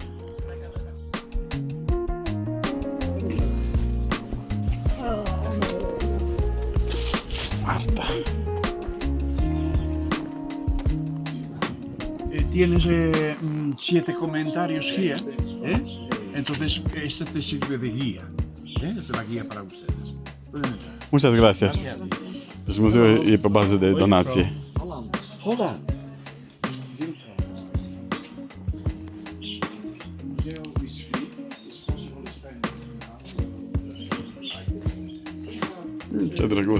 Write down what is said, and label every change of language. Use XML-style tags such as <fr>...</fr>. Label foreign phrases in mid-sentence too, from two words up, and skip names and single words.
<ro>Arta.</ro> <es>Tienes 7 comentarios here, entonces esta te sirve de guía, es la guía para ustedes. Pueden entrar. Muchas gracias.</es> <ro>Deci muzeul e pe bază de donație. Holland. Ce drăguț.</ro>